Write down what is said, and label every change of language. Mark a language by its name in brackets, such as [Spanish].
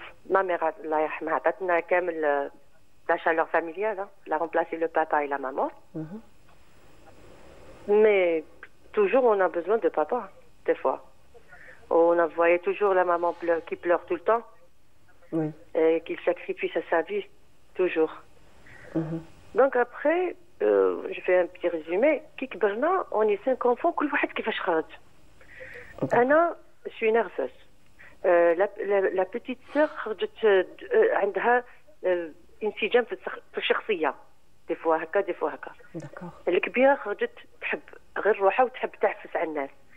[French] Ma mère, Allah yarhamha, [Arabic] عطاتنا كامل [French] la chaleur familiale. Elle a remplacé le papa et la maman. Mais toujours on a besoin de papa, des fois. On a voyé toujours la maman qui pleure tout le temps. Oui. Et qu'il sacrifie sa vie, toujours. Donc après, je fais un petit résumé. Qui [Arabic] كبرنا, [French] on est 5 enfants, [Arabic] كل واحد كيفاش خرج. أنا [French] je suis nerveuse. La petite sœur [Arabic] خرجت عندها انسجام في الشخصية. دي فوا هكا دي فوا هكا. الكبيرة خرجت تحب غير روحها وتحب تعفس على الناس.